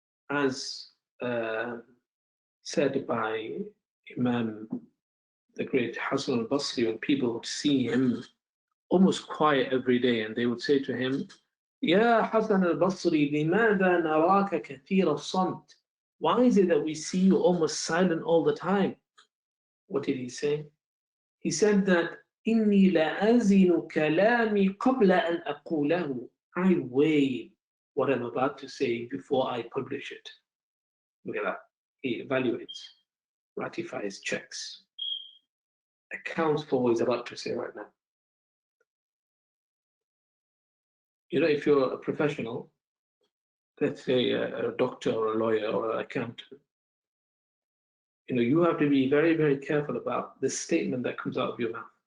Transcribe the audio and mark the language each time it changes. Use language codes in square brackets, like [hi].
[en] As said by Imam, the great Hassan al-Basri, when people would see him almost quiet every day, and they would say to him, Ya Hassan al-Basri, [ar] لماذا نراك كثير الصمت? [en] Why is it that we see you almost silent all the time? What did he say? He said that [ar] إني لأزن كلامي قبل أن أقوله. [en] I weigh what I'm about to say before I publish it. Look at that. He evaluates, ratifies, checks, accounts for what he's about to say right now. If you're a professional, let's say a doctor or a lawyer or an accountant, you have to be very, very careful about the statement that comes out of your mouth.